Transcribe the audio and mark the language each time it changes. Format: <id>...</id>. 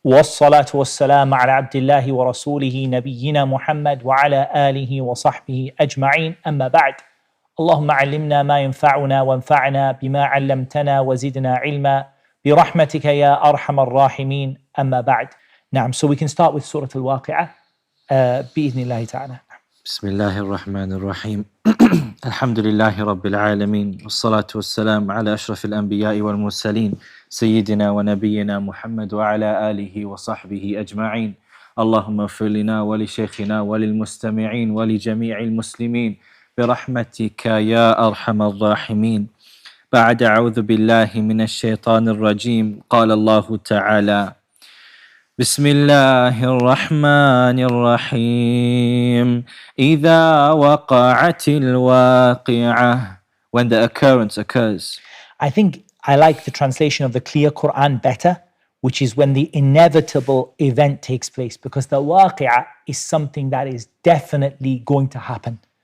<ar>والصلاة والسلام على عبد الله ورسوله نبينا محمد وعلى آله وصحبه أجمعين أما بعد اللهم علمنا ما ينفعنا وانفعنا بما علمتنا وزدنا علما برحمتك يا أرحم الراحمين أما بعد.</ar> <en>نعم, so we can start with Surah Al-Waaqi'ah</en> <ar>بإذن الله تعالى. بسم الله الرحمن الرحيم. الحمد لله رب العالمين والصلاة والسلام على أشرف الأنبياء والمرسلين سيدنا ونبينا محمد وعلى آله وصحبه أجمعين. اللهم اغفر لنا ولشيخنا وللمستمعين ولجميع المسلمين برحمتك يا أرحم الراحمين. بعد أعوذ بالله من الشيطان الرجيم. قال الله تعالى: بسم الله الرحمن الرحيم. إذا وقعت الواقعة.</ar> <en>When the occurrence occurs. I think I like the translation of the clear Qur'an better, which is when the inevitable event takes place, because the waqi'ah is something that is definitely going to happen.</en>